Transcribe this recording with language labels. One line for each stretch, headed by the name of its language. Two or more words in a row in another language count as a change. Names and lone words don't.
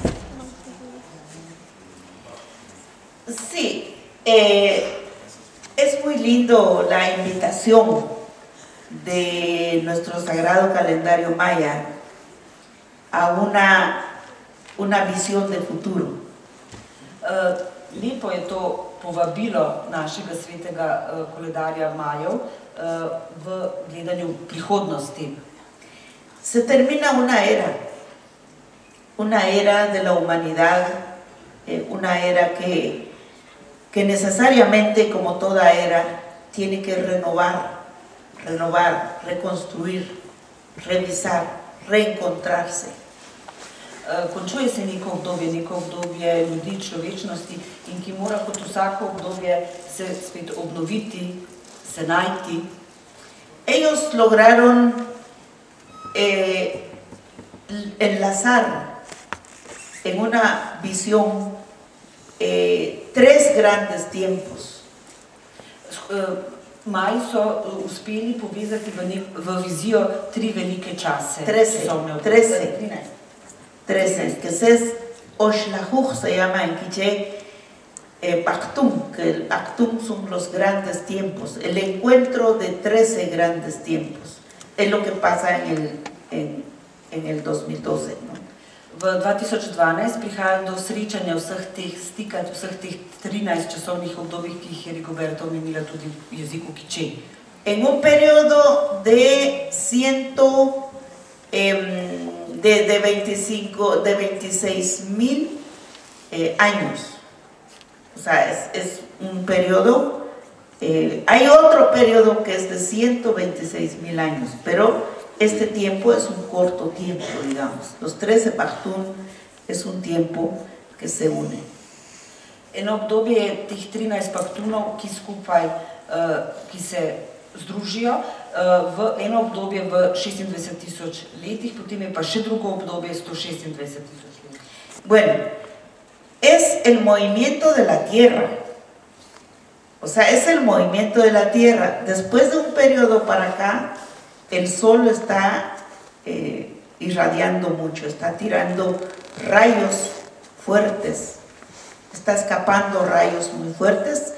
Spanish: Sí, es es muy lindo la invitación de nuestro sagrado calendario maya a una visión de futuro.
Slovenian: Lepo je to povabilo našega svetega koledarja Majev v gledanju prihodnosti.
Spanish: Se termina una era de la humanidad, una era que necesariamente, como toda era, tiene que renovar, reconstruir, revisar, reencontrarse.
Slovenian: Končuje se neko obdobje ljudi, človečnosti in ki mora kot vsako obdobje se spet obnoviti, se najti.
Spanish: Ellos lograron enlazar en una visión tres grandes tiempos.
Slovenian: Maji so uspeli povezati v vizijo tri velike čase.
Spanish: 13, que es Oshlahuj, se llama en quiché, Pactum, que el Pactum son los grandes tiempos, el encuentro de 13 grandes tiempos, es lo que pasa en el 2012, ¿no?
Slovenian: V 2012 prihaja do srečanja vseh teh stika, vseh teh 13 časovnih obdobij, ki jih je Rigoberta omenila tudi v jeziku quiché.
Spanish: En un periodo de 26,000 años. O sea, es un periodo, hay otro periodo que es de 126,000 años, pero este tiempo es un corto tiempo, digamos. Los 13 Pactum es un tiempo que se une.
Slovenian: Eno obdobje teh 13 paktunov, ki skupaj, ki se združijo v eno obdobje v 26,000 letih, potem je pa še drugo obdobje 126,000 let.
Spanish: Bueno, es el movimiento de la Tierra. O sea, es el movimiento de la Tierra. Después de un periodo para acá, el Sol está irradiando mucho, está tirando rayos fuertes, está escapando rayos muy fuertes.